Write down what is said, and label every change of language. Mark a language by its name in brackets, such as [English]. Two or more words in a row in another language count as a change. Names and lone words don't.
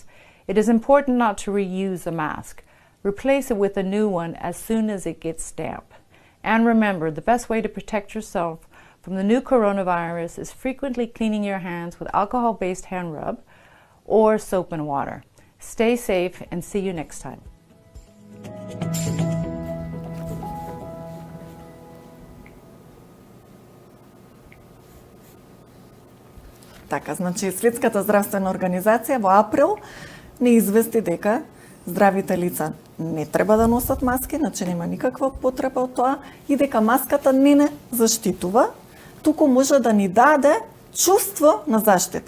[English] It is important not to reuse the mask. Replace it with a new one as soon as it gets damp. And remember, the best way to protect yourself from the new coronavirus is frequently cleaning your hands with alcohol-based hand rub or soap and water. Stay safe and see you next time. [Macedonian] Така, значи Светската здравствена организација во април не извести дека здравите лица не треба да носат маски, значи нема никаква потреба од тоа и дека маската не заштитува, туку може да ни даде чувство на заштита.